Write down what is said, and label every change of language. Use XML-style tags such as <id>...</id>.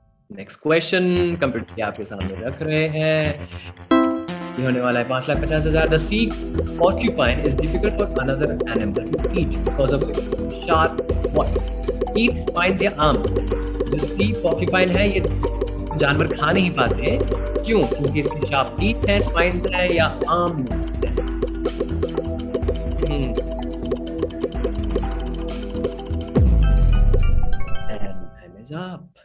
<hi>Next question computer जी आपके सामने रख रहे हैं। ये होने वाला है 5,50,000।</hi> <en>The sea porcupine is difficult for another animal to eat because of its sharp what? Teeth, spines या arms?</en> <hi>जो सी porcupine है ये जानवर खा नहीं पाते। क्यों? क्योंकि इसके शार्प टीथ है, स्पाइन्स है या आर्म्स है?</hi> <en>And time is up.</en>